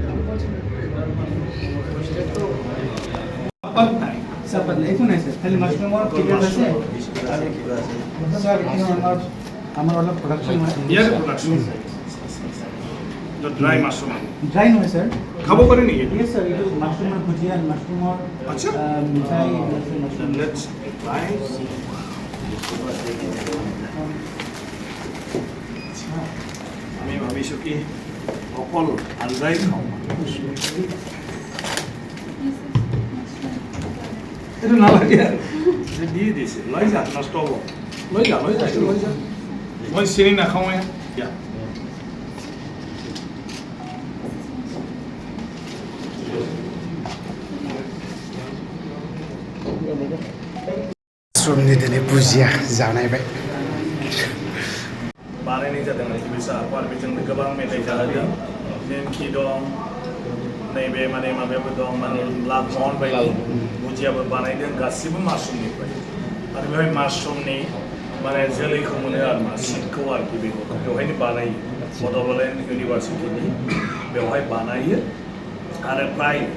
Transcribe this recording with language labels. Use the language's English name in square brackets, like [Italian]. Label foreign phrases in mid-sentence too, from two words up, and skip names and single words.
[Assamese] চাপাত নাই একো নাই স্যাৰ খালি মাছৰুমৰ কিবা আছে স্যাৰ আমাৰ অলপ প্ৰডাকশ্যন হয় ইয়াৰ প্ৰডাকশ্যন [English] dry mushroom [Assamese] ড্রাই নহয় স্যার খাব পারে নেকি [English] yes sir [Assamese] এটা মাশরুমের ভুজিয়া মাশরুমের আচ্ছা মিঠাই [English] let's try [Assamese] আমি ভাবিছোঁ কি অকল আঞ্জাই খাওঁ এইটো নালাগে আৰু দি দিছে লৈ যা নষ্ট হ'ব লৈ যা মই চিনি নাখাওঁৱে দিয়া [Bodo] मासरुमनि दिनै बुजिया जानायबाय बानायनाय जादों बिसा आरो बेजों गोबां मेथाइ जाहोदों नेमखि दं नैबे माने माबायाबो दं माने लाभ महन बायदि बुजियाबो बानायदों गासिबो मासरुमनिफ्राय आरो बेवहाय मासरुमनि माने जोलैखौ मोनो आरो मा सिडखौ आरोखि बेखौ बेवहायनो बानायो बड'लेण्ड इउनिभार्सिटिनि बेवहाय बानायो आरो प्राय